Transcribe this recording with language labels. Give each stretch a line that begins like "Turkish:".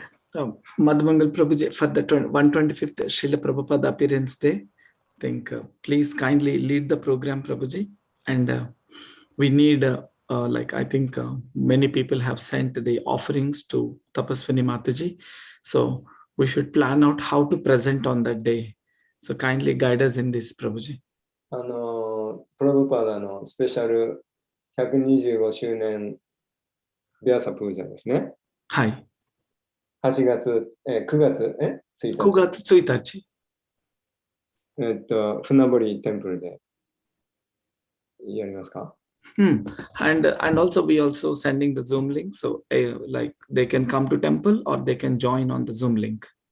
English: So, Madhamangal Prabhuji, for the 125th Srila Prabhupada Appearance Day, I think please kindly lead the program, Prabhuji. And we need, I think many people have sent the offerings to Tapaswini Mataji. So we should plan out how to present on that day. So kindly guide us in this, Prabhuji.
Japanese: プラブパダのスペシャル125周年ビアサプージャですね。はい。 9月1日。 9月1日。船堀テンプルでやりますか？
English: And also we also sending the Zoom link, so like they can come to temple or they can join on the Zoom link.